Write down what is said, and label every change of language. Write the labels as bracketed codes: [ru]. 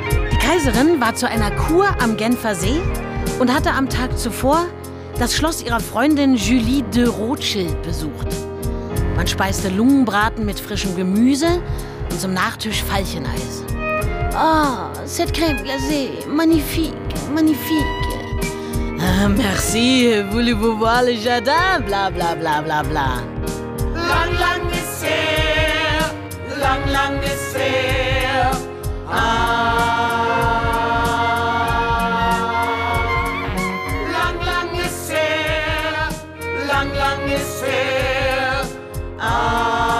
[de] Die Kaiserin war zu einer Kur am Genfer See und hatte am Tag zuvor das Schloss ihrer Freundin Julie de Rothschild besucht. Man speiste Lungenbraten mit frischem Gemüse und zum Nachtisch Veilcheneis. [fr] Oh, cette crème glacée, magnifique, magnifique. Merci, voulez-vous voir le jardin? Bla, bla, bla, bla, bla. [de] Lang, lang ist her, lang, lang ist her. Lang, lang ist her, lang, lang ist her.